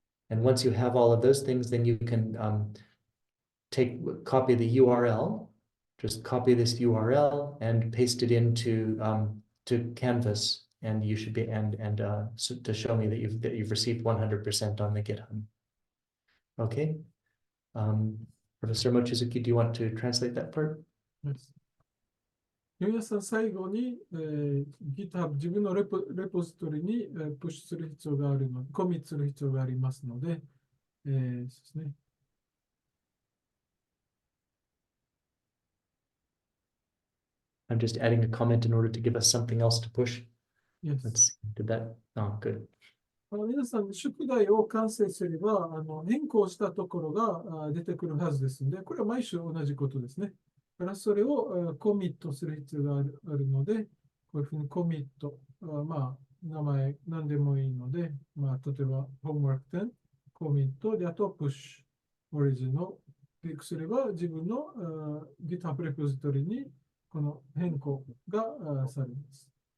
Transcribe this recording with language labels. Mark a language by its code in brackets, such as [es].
[en] And once you have all of those things, then you can copy the URL, just copy this URL and paste it into to Canvas, and you should be so to show me that you've received 100% on the GitHub. Okay. Professor Mochizuki, do you want to translate that part? Yes. [ja] 皆さん、最後に、GitHub 自分のレポジトリに、プッシュする必要があるので、コミットする必要がありますので、そうですね。 [en] I'm just adding a comment in order to give us something else to push. Yes. Let's see. Did that? Oh, good. [ja] 皆さん、宿題を完成すれば、変更したところが出てくるはずですので、これは毎週同じことですね。だからそれをコミットする必要があるので、こういうふうにコミット、まあ、名前何でもいいので、まあ、例えば、homework 10、コミットで、あとプッシュ、オリジンをクリックすれば、自分の GitHub レポジトリにこの変更がされます。